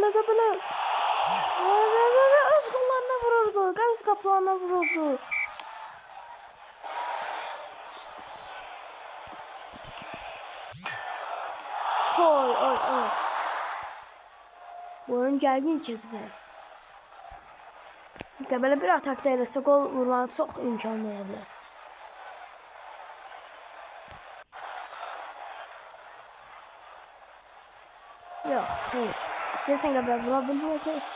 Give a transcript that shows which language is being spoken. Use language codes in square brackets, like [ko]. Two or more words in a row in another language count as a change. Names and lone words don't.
[tr] Ve öz kollarına vururdu. Göz kapağına vururdu. Oy. [az] Bu oyun gergin keçəcək. Gebele bir atakta eləsə gol vurmanın çox imkanı ola bilər. Yox, xeyr. Desən Gebele vura bilməyəcək.